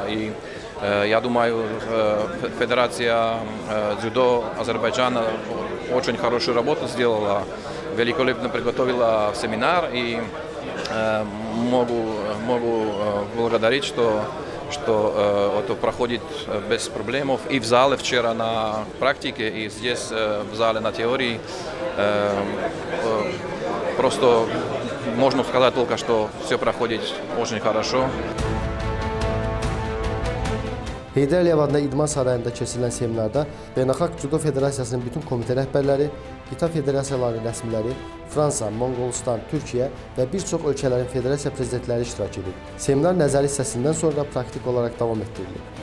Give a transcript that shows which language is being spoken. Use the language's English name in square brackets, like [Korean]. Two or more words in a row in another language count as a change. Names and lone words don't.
[Russian] И я думаю, Федерация дзюдо Азербайджана очень хорошую работу сделала, великолепно приготовила семинар, и могу благодарить, что это проходит без проблем. И в зале вчера на практике, и здесь в зале на теории. Просто можно сказать только, что все проходит очень хорошо. [Azerbaijani] Heydər Əliyev adına İdman Sarayında keçirilən seminarda Beynəlxalq Cüdo Federasiyasının bütün komitə rəhbərləri, qita federasiyalarının rəsmiləri, Fransa, Monqolistan, Türkiyə və bir çox ölkələrin federasiya prezidentləri iştirak edib. Seminar nəzəri hissəsindən sonra praktik olaraq davam etdirilib.